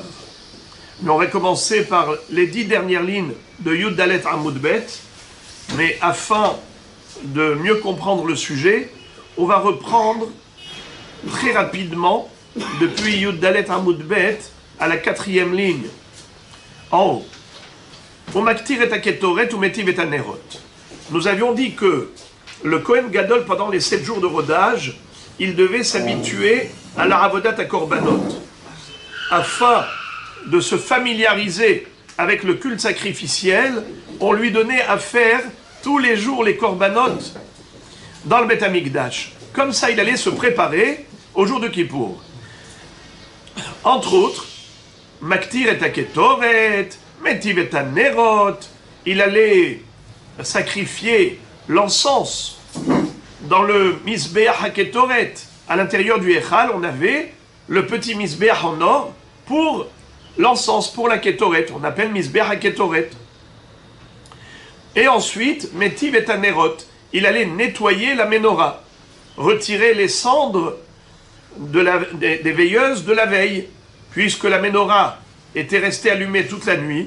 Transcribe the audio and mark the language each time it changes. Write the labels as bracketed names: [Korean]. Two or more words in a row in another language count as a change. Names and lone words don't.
[French] Mais on va commencer par les 10 dernières lignes de [Hebrew] יוד דלת עמוד בית. [French] Mais afin de mieux comprendre le sujet, on va reprendre très rapidement depuis [Hebrew] יוד דלת עמוד בית [French] à la 4e ligne. En haut. [Hebrew] ומקטיר את הקטורת ומטיב את הנרות. [French] Nous avions dit que le Kohen Gadol, pendant les 7 jours de rodage, il devait s'habituer à la [Hebrew] עבודת הקרבנות, [French] afin de se familiariser avec le culte sacrificiel. On lui donnait à faire tous les jours les korbanot dans le [Hebrew] בית המקדש. [French] Comme ça, il allait se préparer au jour de Kippour. Entre autres, [Hebrew] מקטיר את הקטורת, מטיב את הנרות, [French] il allait sacrifier l'encens dans le [Hebrew] מזבח הקטורת. [French] À l'intérieur du Echal, on avait le petit Mizbeach en or pour l'encens, pour la Ketoret. On appelle [Hebrew] מזבח הקטורת. [French] Et ensuite, [Hebrew] מטיב את הנרות, [French] il allait nettoyer la Ménorah, retirer les cendres des veilleuses de la veille, puisque la Ménorah était restée allumée toute la nuit.